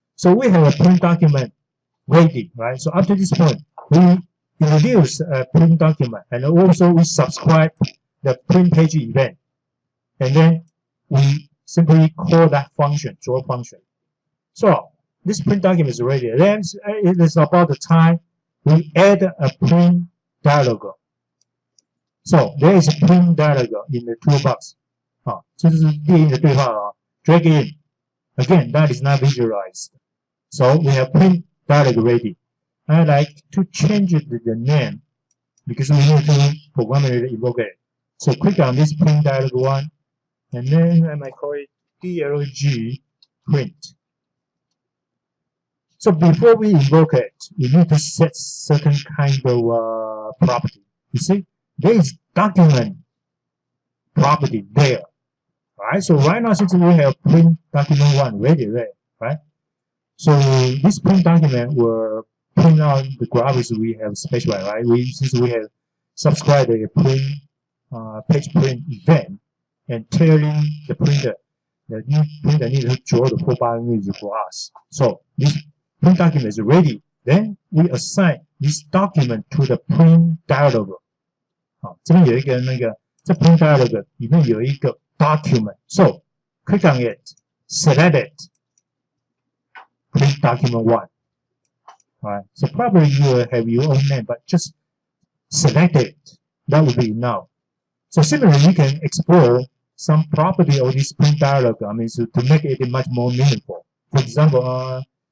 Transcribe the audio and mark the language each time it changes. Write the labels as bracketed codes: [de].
[en] So we have a print document ready, right? So up to this point, we introduce a print document, and also we subscribe the print page event, and then we simply call that function, draw function. So this print document is ready. Then it is about the time we add a print dialog. So there is a print dialog in the toolbox. [zh] 这是列印的对话啊 ， drag in. [en] Again, that is not visualized. So we have print dialog ready. I like to change the name because we need to programmatically invoke it. So click on this print dialog one, and then I might call it DLG print. So before we invoke it, we need to set certain kind of property. You see, there is document property there. Alright, so right now since we have print document one ready, right? So this print document will print out the graphics we have specified, right? Since we have subscribed a print page print event and telling the printer that new printer needs to draw the 4 image for us. So this print document is ready. Then we assign this document to the print dialog. [zh] 这边有一个这 print dialog 里面有一个 document. [en] So click on it, select it, print document one. Alright, so probably you will have your own name, but just select it. That would be enough. So similarly, you can explore some property of this print dialog. To make it much more meaningful. For example,